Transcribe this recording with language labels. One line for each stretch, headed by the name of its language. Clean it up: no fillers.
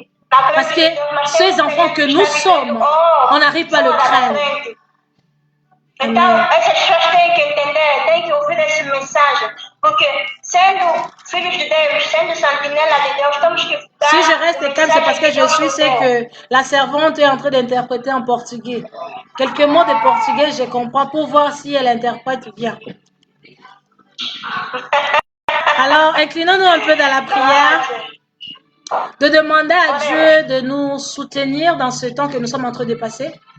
French: Parce que ces enfants que nous sommes, on n'arrive pas à le craindre.
Portuguese: Então, essas pessoas têm que entender, têm que ouvir esse mensagem, porque sendo filhos de Deus, sendo sentinela de Deus, temos que ficar.
French: Si je reste calme, c'est parce que je suis, c'est que la servante est en train d'interpréter en portugais. Quelques mots de portugais, je comprends pour voir si elle interprète bien. Alors, inclinons-nous un peu dans la prière, de demander à Dieu de nous soutenir dans ce temps que nous sommes en train de passer.